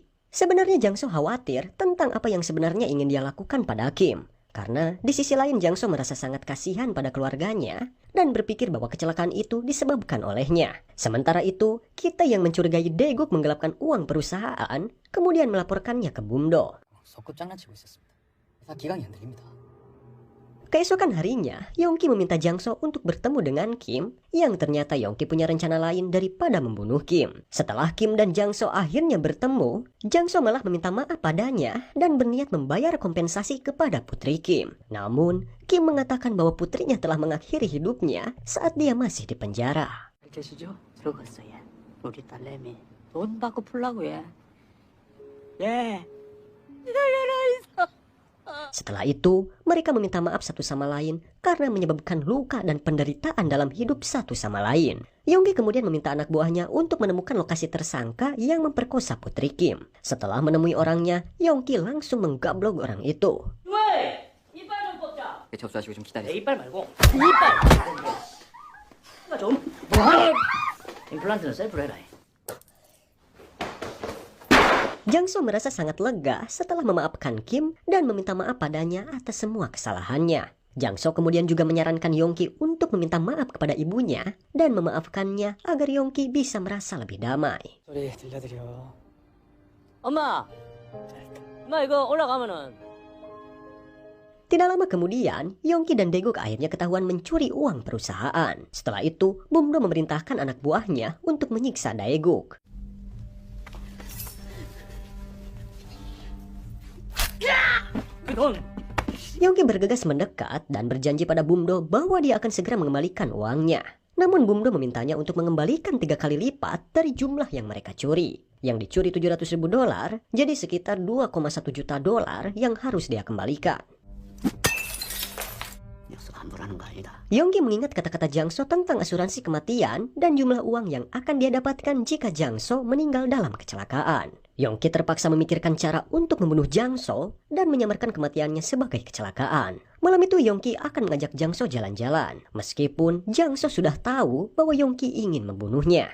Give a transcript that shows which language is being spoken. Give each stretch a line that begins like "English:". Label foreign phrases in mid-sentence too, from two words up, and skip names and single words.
Indonesian: Sebenarnya Jangso khawatir tentang apa yang sebenarnya ingin dia lakukan pada Kim. Karena di sisi lain Jangso merasa sangat kasihan pada keluarganya dan berpikir bahwa kecelakaan itu disebabkan olehnya. Sementara itu, kita yang mencurigai Daeguk menggelapkan uang perusahaan kemudian melaporkannya ke Bumdo.
Korean: 소꿉 장난치고 있었습니다. 회사 기강이 흔들립니다.
Indonesian: Keesokan harinya, Yongki meminta Jang-so untuk bertemu dengan Kim, yang ternyata Yongki punya rencana lain daripada membunuh Kim. Setelah Kim dan Jang-so akhirnya bertemu, Jang-so malah meminta maaf padanya dan berniat membayar kompensasi kepada putri Kim. Namun, Kim mengatakan bahwa putrinya telah mengakhiri hidupnya saat dia masih di penjara.
Korean: 계시죠? 들어갔어, 얘. 우리 딸내미. 돈 받고 풀라고 해. 예.
Indonesian: Setelah itu, mereka meminta maaf satu sama lain karena menyebabkan luka dan penderitaan dalam hidup satu sama lain. Yongki kemudian meminta anak buahnya untuk menemukan lokasi tersangka yang memperkosa putri Kim. Setelah menemui orangnya, Yongki langsung menggablok orang itu.
Korean: 왜? 이빨 좀 뽑자. 접수하시고 좀 기다리세요. 내 이빨 말고 이빨. 이거 좀 뭐하니? 임플란트는 셀프로 해라.
Indonesian: Jang-so merasa sangat lega setelah memaafkan Kim dan meminta maaf padanya atas semua kesalahannya. Jang-so kemudian juga menyarankan Yongki untuk meminta maaf kepada ibunya dan memaafkannya agar Yongki bisa merasa lebih damai.
Korean: 소리 들려드려. 엄마. 엄마 이거 올라가면은
Indonesian: Tidak lama kemudian, Yongki dan Daeguk akhirnya ketahuan mencuri uang perusahaan. Setelah itu, Bum-do memerintahkan anak buahnya untuk menyiksa Daeguk.
Korean: 그 돈.
Indonesian: Yongki bergegas mendekat dan berjanji pada Bum-do bahwa dia akan segera mengembalikan uangnya. Namun Bum-do memintanya untuk mengembalikan 3 kali lipat dari jumlah yang mereka curi. Yang dicuri $700.000, jadi sekitar $2,1 juta yang harus dia kembalikan.
Korean: 녀석 함부라는 거 아니다.
Indonesian: Yongki mengingat kata-kata Jang-so tentang asuransi kematian dan jumlah uang yang akan dia dapatkan jika Jang-so meninggal dalam kecelakaan. Yongki terpaksa memikirkan cara untuk membunuh Jang-so dan menyamarkan kematiannya sebagai kecelakaan. Malam itu Yongki akan mengajak Jang-so jalan-jalan, meskipun Jang-so sudah tahu bahwa Yongki ingin membunuhnya.